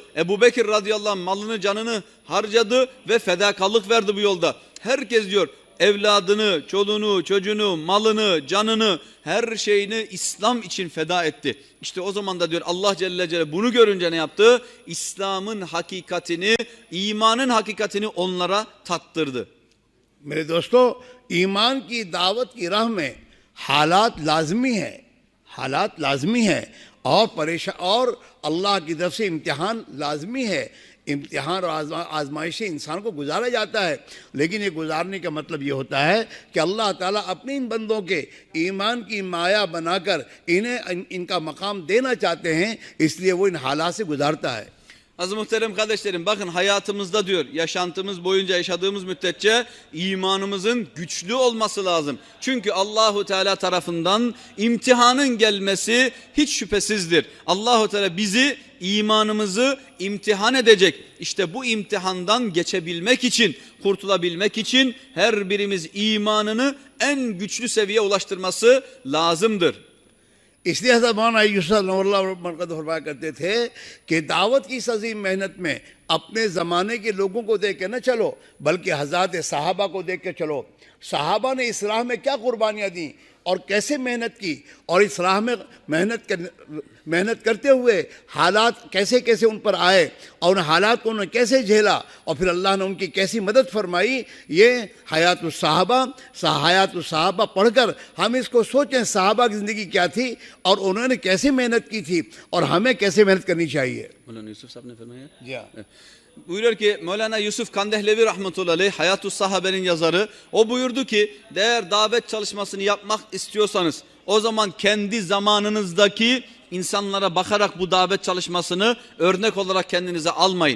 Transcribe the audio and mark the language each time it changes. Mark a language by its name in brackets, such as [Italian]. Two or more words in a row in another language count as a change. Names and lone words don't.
[Turkish] Ebu Bekir [Arabic] رضي الله عنه [Turkish] malını, canını harcadı ve fedakarlık verdi bu yolda. Herkes diyor evladını, çoluğunu, çocuğunu, malını, canını, her şeyini İslam için feda etti. İşte o zaman da diyor Allah [Arabic] جل جل [Turkish] bunu görünce ne yaptı? İslam'ın hakikatini, imanın hakikatini onlara tattırdı. [Urdu] میرے دوستوں، ایمان کی دعوت کی راہ میں حالات لازمی ہے، حالات لازمی ہے اور پریشان اور اللہ کی طرف سے امتحان لازمی ہے. امتحان اور آزمائش سے انسان کو گزارا جاتا ہے، لیکن یہ گزارنے کا مطلب یہ ہوتا ہے کہ اللہ تعالیٰ اپنے ان بندوں کے ایمان کی مایہ بنا کر انہیں ان کا مقام دینا چاہتے ہیں، اس لیے وہ ان حالات سے گزارتا ہے. [Turkish] Aziz muhterem kardeşlerim, bakın hayatımızda diyor, yaşantımız boyunca yaşadığımız müddetçe imanımızın güçlü olması lazım. Çünkü Allahu Teala tarafından imtihanın gelmesi hiç şüphesizdir. Allahu Teala bizi, imanımızı imtihan edecek. İşte bu imtihandan geçebilmek için, kurtulabilmek için her birimiz imanını en güçlü seviyeye ulaştırması lazımdır. [Urdu] اس لیے حضرت مولانا یوسف نور اللہ برکت فرمایا کرتے تھے کہ دعوت کی اس عظیم محنت میں اپنے زمانے کے لوگوں کو دیکھ کے نہ چلو، بلکہ حضرات صحابہ کو دیکھ کے چلو. صحابہ نے اس راہ میں کیا قربانیاں دی اور کیسے محنت کی، اور اس راہ میں محنت کرتے ہوئے حالات کیسے کیسے ان پر آئے اور ان حالات کو انہوں نے کیسے جھیلا اور پھر اللہ نے ان کی کیسی مدد فرمائی. یہ حیات الصحابہ پڑھ کر ہم اس کو سوچیں، صحابہ کی زندگی کیا تھی اور انہوں نے کیسے محنت کی تھی اور ہمیں کیسے محنت کرنی چاہیے. مولانا یوسف صاحب نے فرمایا? جی ہاں, [Turkish] Buyuruyor ki Mevlana Yusuf Kandehlevi [Arabic] رحمة الله عليه, [Turkish] Hayatus Sahabe'nin yazarı, o buyurdu ki eğer davet çalışmasını yapmak istiyorsanız o zaman kendi zamanınızdaki insanlara bakarak bu davet çalışmasını örnek olarak kendinize almayın.